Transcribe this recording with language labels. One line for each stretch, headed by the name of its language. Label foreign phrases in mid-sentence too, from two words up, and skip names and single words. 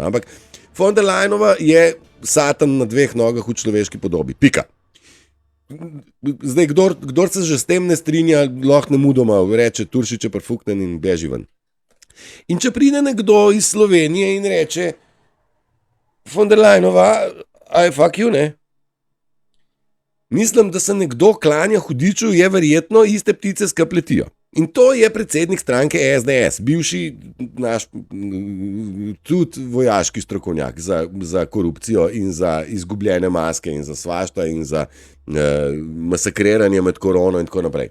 Slovenian: Ampak von der Leyenova je Satan na 2 nogah v človeški podobi. Pika. Zdaj, kdor se že s tem ne strinja, lahko nemudoma reče, Turšič je prefuknen in beži ven. In če pride nekdo iz Slovenije in reče, von der Leyenova,
English: I fuck you,
Slovenian: ne? Mislim, da se nekdo klanja hudiču, je verjetno iste ptice skapletijo. In to je predsednik stranke SDS, bivši naš tudi vojaški strokovnjak za korupcijo in za izgubljene maske in za svašta in za masakriranje med korono in tako naprej.